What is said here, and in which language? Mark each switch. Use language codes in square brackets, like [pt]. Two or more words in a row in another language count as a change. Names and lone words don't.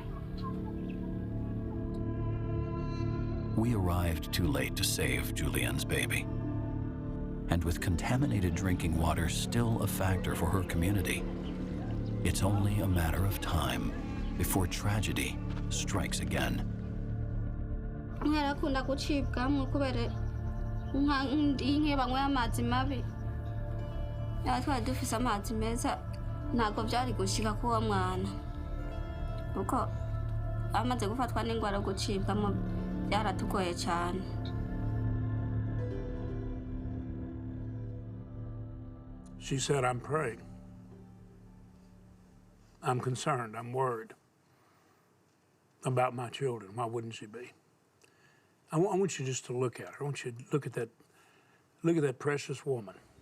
[en] We arrived too late to save Julian's baby. And with contaminated drinking water still a factor for her community, it's only a matter of time before tragedy strikes again. I couldn't go cheap, come over it. [rn] Inge bangwe amazi mabi. Yatwa dufisa amazi meza ntabwo byari gushika kuwa mwana. Uko amaze gufatwa n'ingwara gucibwamo byaratugoye cyane. [en] She said, I'm praying. I'm concerned, I'm worried about my children. Why wouldn't she be? I want you just to look at her. I want you to look at that precious woman.